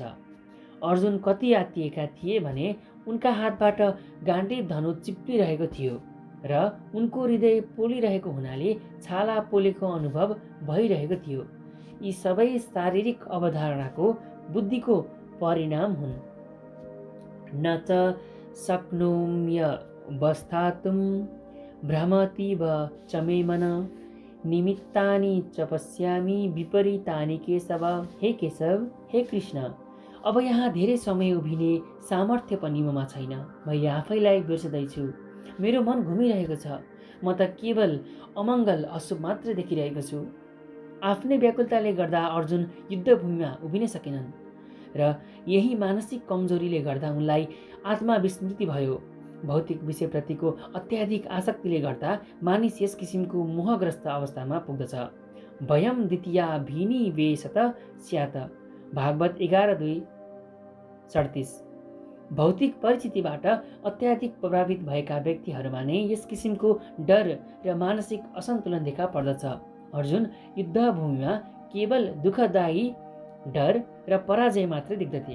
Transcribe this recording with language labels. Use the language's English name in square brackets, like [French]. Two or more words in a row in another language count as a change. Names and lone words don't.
[Nepali] अर्जुन कति आत्तिएका थिए भने उनका हातबाट गाण्डीव धनु चिप्लिरहेको थियो र उनको हृदय पोलिरहेको हुनाले छाला पोलेको अनुभव भइरहेको थियो। यी सबै शारीरिक अवधारणाको बुद्धिको परिणाम हुन्। [Sanskrit] न च शक्नोम्यवस्थातुं भ्रमतीव च मे मन निमित्तानि च पश्यामि विपरीतानि केशव। [Nepali] हे केशव, हे कृष्ण, अब यहाँ धेरै समय उभिने सामर्थ्य पनि ममा छैन। मैले आफैलाई बिर्सदैछु। मेरो मन घुमिरहेको छ। म त केवल अमङ्गल अशुभ मात्र देखिरहेको छु। आफ्नै व्याकुलताले गर्दा अर्जुन युद्धभूमिमा उभिन सकेनन् र यही मानसिक कमजोरीले गर्दा उनलाई आत्मविस्मृति भयो। भौतिक विषयप्रतिको अत्याधिक आसक्तिले गर्दा मानिस यस किसिमको मोहग्रस्त अवस्थामा पुग्दछ। [Sanskrit] भयम द्वितीया भिनिवेशत स्यात्। [Nepali] भागवत 11:2-38। भौतिक परिस्थितिबाट अत्याधिक प्रभावित भएका व्यक्तिहरूमा नै यस किसिमको डर र मानसिक असन्तुलन देखा पर्दछ। अर्जुन युद्धभूमिमा केवल दुःखदायी डर र पराजय मात्रै देख्दथे।